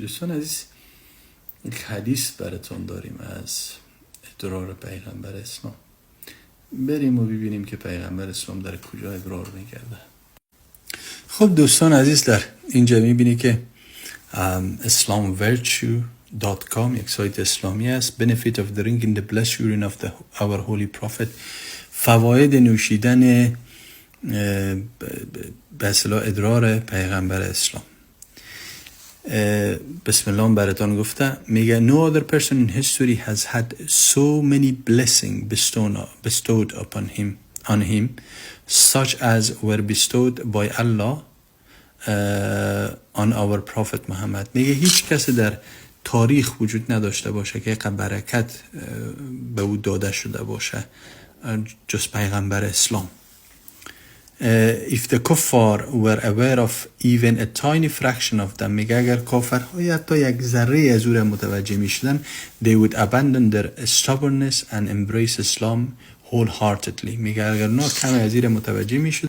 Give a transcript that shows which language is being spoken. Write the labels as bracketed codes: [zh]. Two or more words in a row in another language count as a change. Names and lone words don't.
[fa] دوستان عزیز، یک حدیث براتون داریم از ادرار پیغمبر اسلام. بریم و ببینیم که پیغمبر اسلام در کجا ادرار میکرده. خب دوستان عزیز، در اینجا میبینی که islamvirtue.com یک سایت اسلامی است. [en] Benefit of drinking the blessed urine of our holy prophet. [fa] فواید نوشیدن به اصطلاح ادرار پیغمبر اسلام. [ar] بسم الله [fa] براتون گفته، میگه [en] no other person in history has had so many blessings bestowed on him such as were bestowed by Allah on our prophet Muhammad. [fa] میگه هیچ کسی در تاریخ وجود نداشته باشه که برکت به او داده شده باشه جز پیغمبر اسلام. [en] If the kuffar were aware of even a tiny fraction of them, [fa] میگه اگر کافرهای حتی یک ذره از او را متوجه میشدن، [en] they would abandon their stubbornness and embrace Islam wholeheartedly. [fa] میگه اگر نه کم از این متوجه میشدن